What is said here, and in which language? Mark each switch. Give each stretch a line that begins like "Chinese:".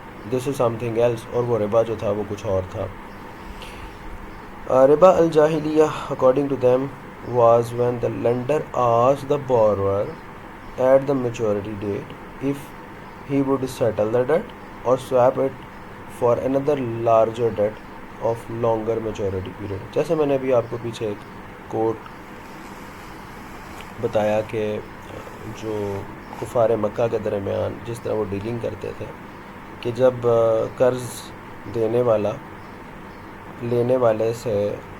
English: this is something else,
Urdu: اور وہ ربا جو تھا وہ کچھ اور تھا.
English: Riba al jahiliyya according to them was when the lender asked the borrower at the maturity date if he would settle the debt or swap it for another larger debt of longer maturity period.
Urdu: جیسے میں نے ابھی آپ کو پیچھے ایک کوٹ بتایا کہ جو کفار مکہ کے درمیان جس طرح وہ ڈیلنگ کرتے تھے کہ جب قرض دینے والا لینے والے سے